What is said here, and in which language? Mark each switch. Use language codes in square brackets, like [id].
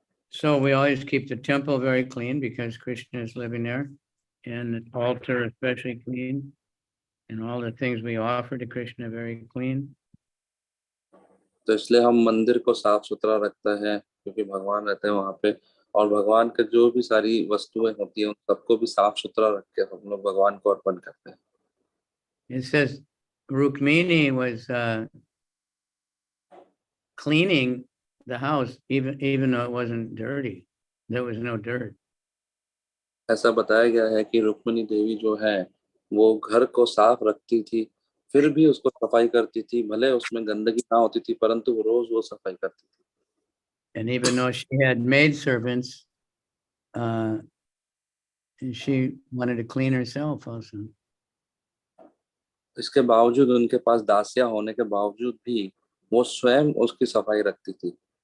[en] So we always keep the temple very clean because Krishna is living there, and the altar especially clean, and all the things we offer to Krishna are very clean. [hi] तो इसलिए हम मंदिर को साफ सुथरा रखते हैं क्योंकि भगवान रहते हैं वहाँ पे, और भगवान के जो भी सारी वस्तुएं होती हैं उन सबको भी साफ सुथरा रख के हम लोग भगवान को अर्पण करते हैं। [en] It says Rukmini was cleaning the house even though it wasn't dirty. There was no dirt. [hi] ऐसा बताया गया है कि रुक्मिणी देवी जो है वो घर को साफ रखती थी, फिर भी उसको सफाई करती थी, भले उसमें गंदगी ना होती थी परंतु वो रोज वो सफाई करती थी। [en] And even though she had maid servants, she wanted to clean herself also. [hi] इसके बावजूद उनके पास दासियां होने के बावजूद भी वो स्वयं उसकी सफाई रखती थी।